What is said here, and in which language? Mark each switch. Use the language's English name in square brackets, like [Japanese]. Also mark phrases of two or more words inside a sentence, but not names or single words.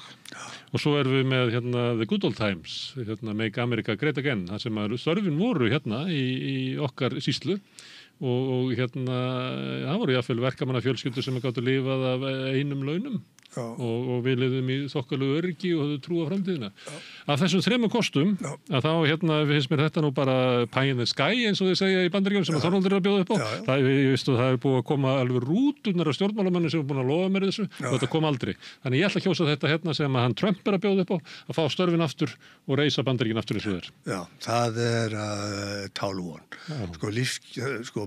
[Icelandic] Og svo erum við með [English] The Good Old Times, Make America Great Again, [Icelandic] það sem störfin voru í okkar sýslu. Og það voru jáfnvel verkamanna fjölskyldur sem gáttu lifað af einum launum og við lifðum í þokkalegu öryggi og höfðu trú á framtíðina. Af þessum þremur kostum að þá finnst mér þetta nú bara [English] pie in the sky [Icelandic] eins og þeir segja í Bandaríkjunum sem Þorvaldur er að bjóða upp á. Ég veist að það er búið að koma alveg rúturnar af stjórnmálamönnum sem er búin að lofa mér þessu og þetta kom aldrei. Þannig ég ætla að kjósa þetta sem að hann Trump er að bjóða upp á að fá störfin aftur og reisa Bandaríkin aftur eins og þeir. Já, það er tálvon.